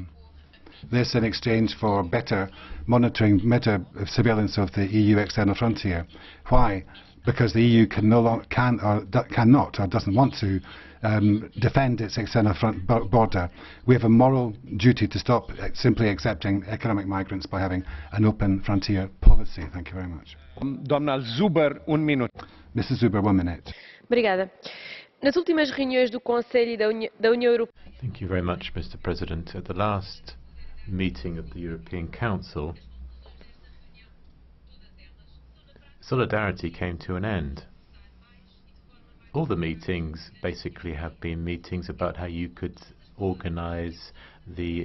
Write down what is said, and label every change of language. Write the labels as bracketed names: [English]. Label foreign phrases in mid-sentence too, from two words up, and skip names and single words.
[English] This in exchange for better monitoring, better surveillance of the EU external frontier. Why? Because the EU cannot or doesn't want to defend its external border. We have a moral duty to stop simply accepting economic migrants by having an open frontier policy. Thank you very much. [Romanian] Doamna Zuber, 1 minut. [English] Mrs. Zuber, 1 minute. [Portuguese] Obrigada. Nas últimas reuniões do Conselho da União Europeia. [English] Thank you very much, Mr. President. At the last meeting of the European Council, solidarity came to an end. All the meetings basically have been meetings about how you could organize the